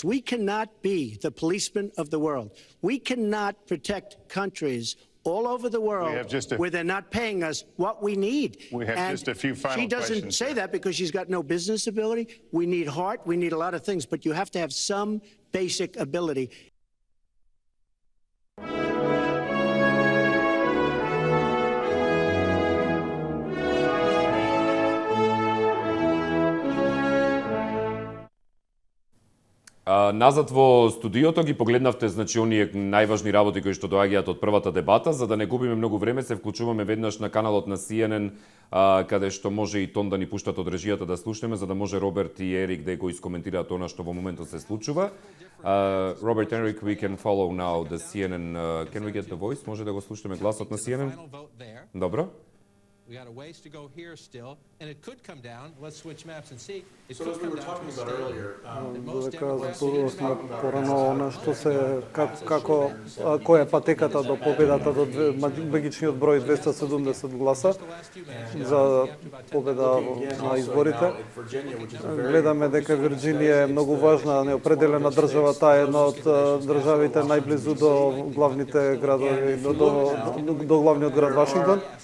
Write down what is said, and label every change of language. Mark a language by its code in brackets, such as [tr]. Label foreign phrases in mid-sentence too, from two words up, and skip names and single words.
[en] We cannot be the policeman of the world. We cannot protect countries all over the world where they're not paying us what we need. We have just a few final questions. She doesn't say that because she's got no business ability. We need heart. We need a lot of things, but you have to have some basic ability. [mk] Назад во студиото ги погледнавте, значи, оние најважни работи кои што доаѓаат од првата дебата. За да не губиме многу време, се вклучуваме веднаш на каналот на CNN, каде што може и тон да ни пуштат од режијата да слушнеме, за да може Роберт и Ерик да го искоментираат она што во моментот се случува. [en] Robert and Eric, we can follow now the CNN. Can we get the voice? [mk] Може да го слушнеме гласот на CNN? Добро. [en] We got a ways to go here still, and it could come down. Let's switch maps and see. So as we were talking about earlier, [mk] порано што се како која е патеката до победата до магичниот број 270 гласа за победа на изборите. Гледаме дека Вирџинија е многу важна, неопределена држава, таа е една од државите најблизу до главните градови, до главниот град Вашингтон.